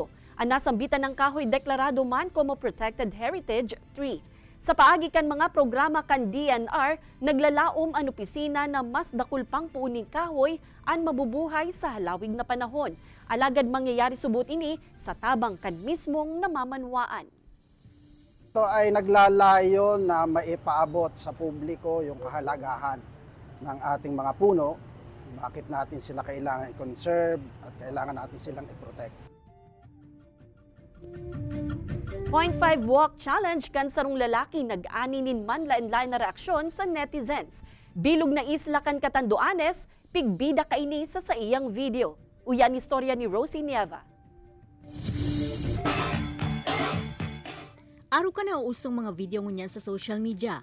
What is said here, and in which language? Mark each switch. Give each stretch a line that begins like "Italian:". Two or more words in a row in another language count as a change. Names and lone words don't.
Bikol: Ang nasambitan ng kahoy deklarado man como
English: Protected Heritage Tree.
Bikol: Sa paagi kan mga programa kan DNR, naglalaom ang opisina na mas dakul pang puuning kahoy ang mabubuhay sa halawig na panahon. Alagad mangyayari subot ini sa tabang kan mismong namamanwaan.
Filipino: Ito ay naglalayo na maipaabot sa publiko yung kahalagahan ng ating mga puno, bakit natin sila kailangan i-conserve at kailangan natin silang i-protect.
Bikol: 0.5 Walk Challenge kan sarong lalaki nag-aninin man lain-lain na reaksyon sa netizens. Bilog na isla kan Catanduanes, pigbida kaini sa iyang video. Uyan istorya ni Rosie Nieva. Araw ka na usong mga video ngunyan sa
English: social media.